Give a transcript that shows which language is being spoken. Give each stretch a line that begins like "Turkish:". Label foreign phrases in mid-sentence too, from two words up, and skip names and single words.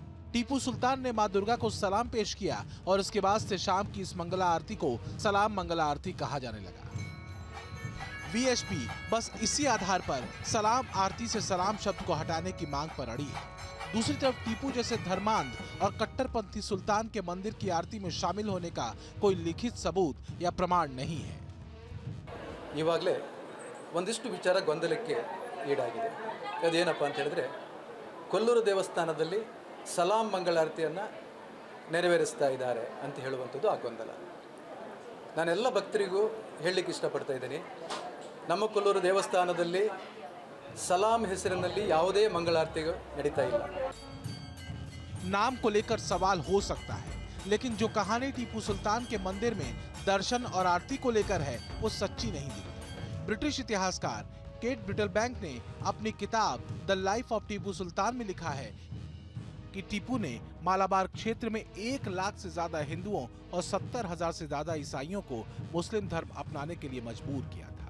Hindi: टीपू सुल्तान ने मां दुर्गा को सलाम पेश किया और इसके बाद से शाम की इस मंगला आरती को सलाम मंगला आरती कहा जाने लगा। वीएचपी बस इसी आधार पर सलाम आरती से सलाम शब्द को हटाने की मांग पर अड़ी है। दूसरी तरफ टीपू जैसे धर्मांध और कट्टरपंथी सुल्तान के मंदिर की आरती में शामिल होने का कोई लिखित सबूत या प्रमाण नहीं है।
Kannada: ಇವಾಗಲೇ ಒಂದಿಷ್ಟು ವಿಚಾರ ಗೊಂದಲಕ್ಕೆ ಈಡಾಗಿದೆ। ಅದೇನಪ್ಪ ಅಂತ ಹೇಳಿದ್ರೆ ಕೊಲ್ಲೂರು ದೇವಸ್ಥಾನದಲ್ಲಿ ಸಲಾಂ ಮಂಗಳಾರತಿಯನ್ನು ನೆರವೇರಿಸ್ತಾ ಇದ್ದಾರೆ ಅಂತ ಹೇಳುವಂಥದ್ದು ಆ ಗೊಂದಲ। ನಾನೆಲ್ಲ ಭಕ್ತರಿಗೂ ಹೇಳಲಿಕ್ಕೆ ಇಷ್ಟಪಡ್ತಾ ಇದ್ದೀನಿ, ನಮ್ಮ ಕೊಲ್ಲೂರು ದೇವಸ್ಥಾನದಲ್ಲಿ सलाम ಹೆಸರಿನಲ್ಲಿ ಯಾವುದೇ ಮಂಗಳಾರತಿ ನಡೀತಾ ಇಲ್ಲ।
Hindi: नाम को लेकर सवाल हो सकता है, लेकिन जो कहानी टीपू सुल्तान के मंदिर में दर्शन और आरती को लेकर है वो सच्ची नहीं दिखती। ब्रिटिश इतिहासकार केट ब्रिटलबैंक ने अपनी किताब द लाइफ ऑफ टीपू सुल्तान में लिखा है कि टीपू ने मालाबार क्षेत्र में 1 लाख से ज्यादा हिंदुओं और 70,000 से ज्यादा ईसाइयों को मुस्लिम धर्म अपनाने के लिए मजबूर किया था।